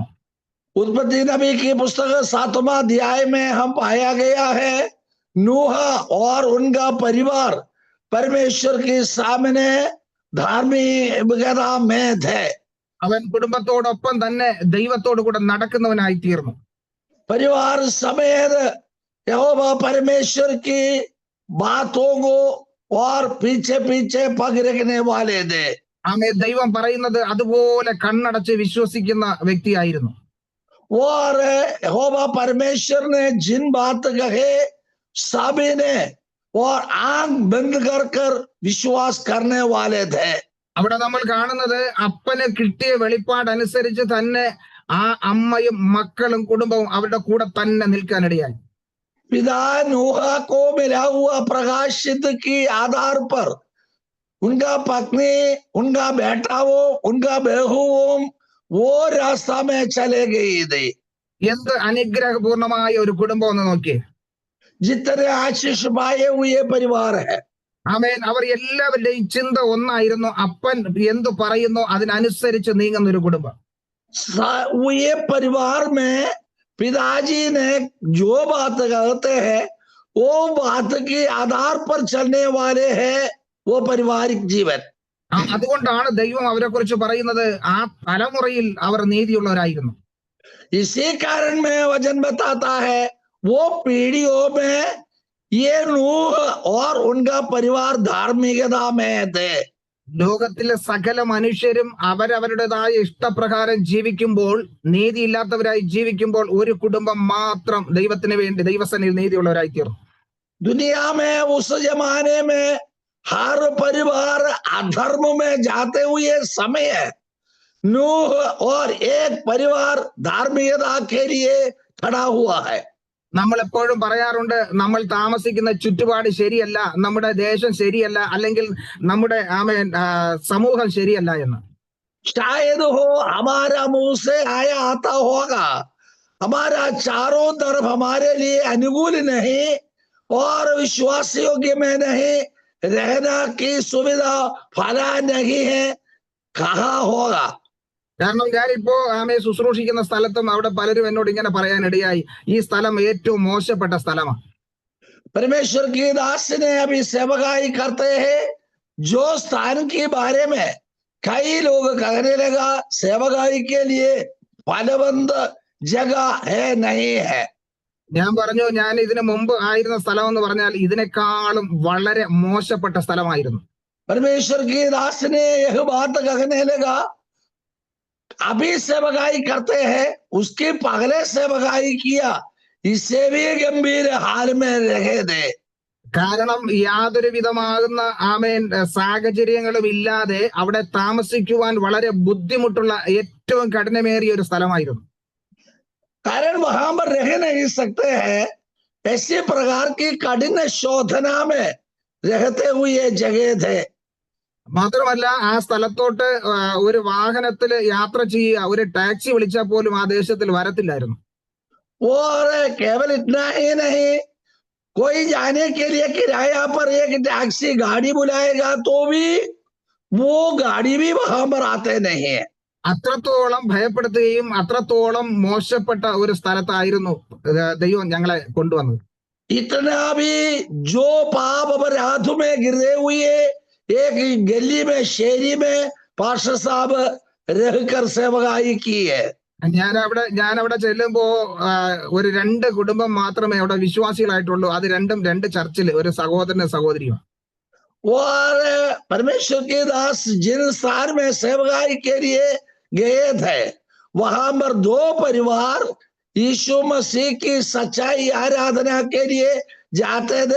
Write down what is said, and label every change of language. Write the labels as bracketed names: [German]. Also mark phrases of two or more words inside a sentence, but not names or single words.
[Hindi] उत्पत्ति नबी की पुस्तक 7वां अध्याय में हम पाया गया है नूह और उनका परिवार परमेश्वर के सामने धार्मिकता में थे। [Malayalam] അവൻ കുടുംബത്തോടൊപ്പം തന്നെ ദൈവത്തോടു കൂടെ നടക്കുന്നവനായി തീർന്നു. [Hindi] परिवार समेत यहोवा परमेश्वर की बातों को और पीछे पीछे पग रखने वाले थे। [Malayalam] ദൈവം പറയുന്നത് അതുപോലെ കണ്ണടച്ച് വിശ്വസിക്കുന്ന വ്യക്തിയായിരുന്നു. [Hindi] और यहोवा परमेश्वर ने जिन बात कहे सभी ने और आंख बंद कर विश्वास करने वाले थे। [Malayalam] അവിടെ നമ്മൾ കാണുന്നത് അപ്പന് കിട്ടിയ വെളിപ്പാടനുസരിച്ച് തന്നെ ആ അമ്മയും മക്കളും കുടുംബവും അവരുടെ കൂടെ തന്നെ നിൽക്കാനിടയായി. [Hindi] पिता नूह को मिला हुआ प्रकाशित की आधार पर उनका पत्नी, उनका बेटाओं, उनका बहुओं वो रास्ता में चले गई थी। [Malayalam] എന്ത് അനുഗ്രഹപൂർണമായ ഒരു കുടുംബം എന്ന് നോക്കിയേ. [Hindi] जितने आशीष पाए हुए परिवार है, [Malayalam] അവർ എല്ലാവരുടെയും ചിന്ത ഒന്നായിരുന്നു, അപ്പൻ എന്തു പറയുന്നു അതിനനുസരിച്ച് നീങ്ങുന്ന ഒരു കുടുംബം. [Hindi] ये परिवार में पिताजी ने जो बात कहते हैं वो बात के आधार पर चलने वाले हैं वो पारिवारिक जीवन। [Malayalam] അതുകൊണ്ടാണ് ദൈവം അവരെ കുറിച്ച് പറയുന്നത് ആ തലമുറയിൽ അവർ നീതിയുള്ളവരായിരുന്നു. [Hindi] इसी कारण में वचन बताता है वो पीढ़ियों में ये नूह और उनका परिवार धार्मिकता में थे। [Malayalam] ലോകത്തിലെ സകല മനുഷ്യരും അവരവരുടേതായ ഇഷ്ടപ്രകാരം ജീവിക്കുമ്പോൾ, നീതിയില്ലാത്തവരായി ജീവിക്കുമ്പോൾ, ഒരു കുടുംബം മാത്രം ദൈവത്തിന് വേണ്ടി ദൈവസന്നിധിയിൽ നീതിയുള്ളവരായി തീർന്നു. [Hindi] दुनिया में उस जमाने में हर परिवार अधर्म में जाते हुए समय नूह और एक परिवार धार्मिकता के लिए खड़ा हुआ है। [Malayalam] നമ്മൾ എപ്പോഴും പറയാറുണ്ട്, നമ്മൾ താമസിക്കുന്ന ചുറ്റുപാട് ശരിയല്ല, നമ്മുടെ ദേശം ശരിയല്ല, അല്ലെങ്കിൽ നമ്മുടെ സമൂഹം ശരിയല്ല എന്ന്. [Hindi] शायद हो हमारा मुंह से आया आता होगा, हमारा चारों तरफ हमारे लिए अनुकूल नहीं और विश्वास योग्य में नहीं रहना की सुविधा फला नहीं है, कहा होगा। [Malayalam] കാരണം ഞാനിപ്പോ ശുശ്രൂഷിക്കുന്ന സ്ഥലത്തും അവിടെ പലരും എന്നോട് ഇങ്ങനെ പറയാനിടയായി, ഈ സ്ഥലം ഏറ്റവും മോശപ്പെട്ട സ്ഥലമാണ്. [Hindi] परमेश्वर की दास ने अभी सेवकाई करते हैं, जो स्थान के बारे में कई लोग कहने लगा सेवकाई के लिए फलवंत जगह है नहीं है। [Malayalam] ഞാൻ പറഞ്ഞു, ഞാൻ ഇതിനു മുമ്പ് ആയിരുന്ന സ്ഥലം എന്ന് പറഞ്ഞാൽ ഇതിനേക്കാളും വളരെ മോശപ്പെട്ട സ്ഥലമായിരുന്നു. [Hindi] परमेश्वर की दास ने यह बात कहने लगा अभी सेवकाई करते हैं, उसके पहले सेवकाई किया, इससे भी गंभीर हाल में रहे थे। [Malayalam] കാരണം യാതൊരു വിധമാകുന്ന സാഹചര്യങ്ങളും ഇല്ലാതെ അവിടെ താമസിക്കുവാൻ വളരെ ബുദ്ധിമുട്ടുള്ള ഏറ്റവും കഠിനമേറിയ ഒരു സ്ഥലമായിരുന്നു. [Hindi] कारण वहां पर रह नहीं सकते हैं। ऐसे प्रकार की कठिन शोधना में रहते हुए जगह थे। [Malayalam] മാത്രമല്ല ആ സ്ഥലത്തോട്ട് ഒരു വാഹനത്തിൽ യാത്ര ചെയ്യുക, ഒരു ടാക്സി വിളിച്ചാൽ പോലും ആ ദേശത്തിൽ വരത്തില്ലായിരുന്നു. [Hindi] और केवल इतना ही नहीं, कोई जाने के लिए किराया पर एक टैक्सी गाड़ी बुलाएगा तो भी वो गाड़ी भी वहां पर आते नहीं है। [Malayalam] അത്രത്തോളം ഭയപ്പെടുത്തുകയും അത്രത്തോളം മോശപ്പെട്ട ഒരു സ്ഥലത്തായിരുന്നു ദൈവം ഞങ്ങളെ കൊണ്ടുവന്നത്. [Hindi] इतना भी जो पाप अपराध में गिरे हुए एक गली में शेरी में पास्टर साहब रहकर सेवकाई की है। [Malayalam] ഞാൻ അവിടെ ചെല്ലുമ്പോ ഒരു 2 കുടുംബം മാത്രമേ അവിടെ വിശ്വാസികളായിട്ടുള്ളൂ. അത് രണ്ടും 2 ചർച്ചിൽ ഒരു സഹോദരനും സഹോദരിയും. [Hindi] और परमेश्वर के दास जिन स्थान में सेवकाई के लिए गए थे वहां पर 2 परिवार यीशु मसीह की सच्चाई आराधना के लिए जाते थे।